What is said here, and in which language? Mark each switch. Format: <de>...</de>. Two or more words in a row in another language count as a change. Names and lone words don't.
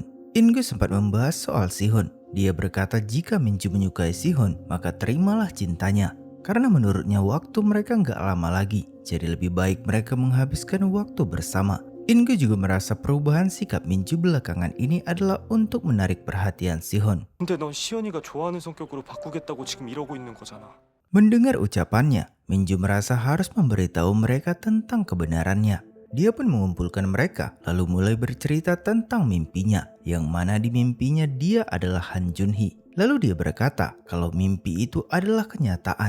<id>In-gyu sempat membahas soal Sihon. Dia berkata jika Minju menyukai Sihon, maka terimalah cintanya. Karena menurutnya waktu mereka nggak lama lagi, jadi lebih baik mereka menghabiskan waktu bersama. In-gyu juga merasa perubahan sikap Minju belakangan ini adalah untuk menarik perhatian Sihon.</id> <ko>근데 넌 시연이가 좋아하는 성격으로 바꾸겠다고 지금 이러고 있는 거잖아.</ko> <id>Mendengar ucapannya, Minju merasa harus memberitahu mereka tentang kebenarannya. Dia pun mengumpulkan mereka lalu mulai bercerita tentang mimpinya, yang mana di mimpinya dia adalah Han Junhee. Lalu dia berkata kalau mimpi itu adalah kenyataan.</id>